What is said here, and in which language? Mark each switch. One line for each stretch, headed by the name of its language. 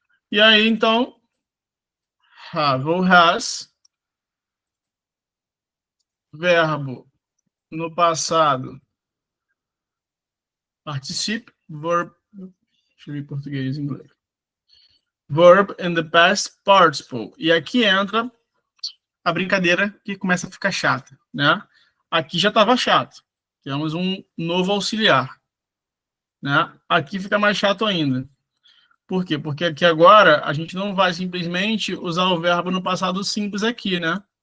Portuguese: E aí, então, have ou has, verbo no passado, participe, verb, deixa eu ver em português e inglês.
English: Verb in the past participle.
Portuguese: E aqui entra a brincadeira que começa a ficar chata, né? Aqui já estava chato. Temos um novo auxiliar, né? Aqui fica mais chato ainda. Por quê? Porque aqui agora a gente não vai simplesmente usar o verbo no passado simples aqui, né?